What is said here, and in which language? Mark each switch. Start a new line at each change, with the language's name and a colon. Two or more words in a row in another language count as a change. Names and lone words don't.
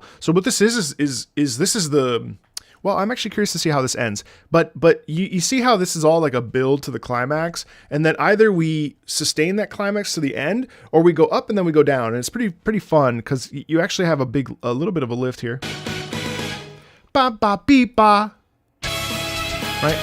English: So what this is this is the, well, I'm actually curious to see how this ends. But you see how this is all like a build to the climax, and then either we sustain that climax to the end, or we go up and then we go down, and it's pretty fun because you actually have a little bit of a lift here. Ba ba beep ba. Right?